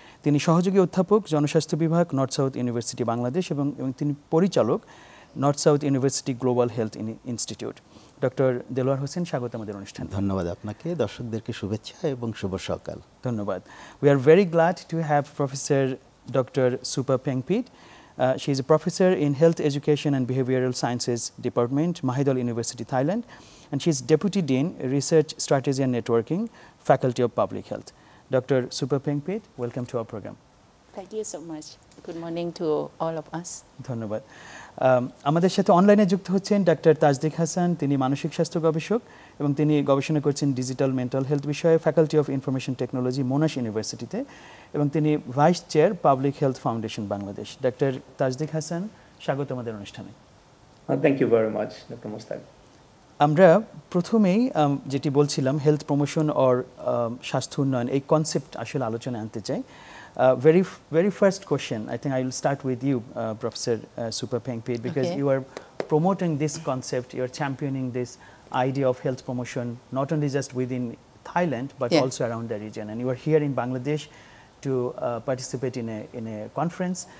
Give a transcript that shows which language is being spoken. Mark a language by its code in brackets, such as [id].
[bn] তিনি সহযোগী অধ্যাপক, জনস্বাস্থ্য বিভাগ, নর্থ সাউথ ইউনিভার্সিটি বাংলাদেশ এবং তিনি পরিচালক north south university global health institute. Doctor Delwar Hossain, স্বাগত আমাদের অনুষ্ঠানে। ধন্যবাদ আপনাকে, দর্শকদেরকে শুভেচ্ছা এবং শুভ সকাল। ধন্যবাদ। [en] We are very glad to have professor doctor Supa Pengpit. She is a professor in Health Education and Behavioral Sciences Department, Mahidol University, Thailand, and she is Deputy Dean, Research Strategy and Networking, Faculty of Public Health. Dr. Supa Pengpit, welcome to our program. Thank you so much. Good morning to all of us. [bn] ধন্যবাদ। আমাদের সাথে অনলাইনে যুক্ত হচ্ছেন doctor তাজদিক Hasan. তিনি মানসিক স্বাস্থ্য গবেষক এবং তিনি গবেষণা করছেন ডিজিটাল মেন্টাল হেলথ বিষয়ে ফ্যাকাল্টি অফ ইনফরমেশন টেকনোলজি, মোনাশ ইউনিভার্সিটিতে, এবং তিনি vice chair public health foundation Bangladesh. Doctor তাজদিক Hasan, স্বাগত আমাদের অনুষ্ঠানে। [en] Thank you very much doctor Mushtaq. [bn] আমরা প্রথমেই যেটি বলছিলাম হেলথ প্রমোশন অর স্বাস্থ্য উন্নয়ন, এই কনসেপ্ট আসলে আলোচনায় আনতে চাই। [en] Very first question, I think I will start with you, Professor Supa Pengpit, because you are promoting this concept, you are championing this idea of health promotion, not only just within Thailand, but also around the region. And you are here in Bangladesh to participate in a conference.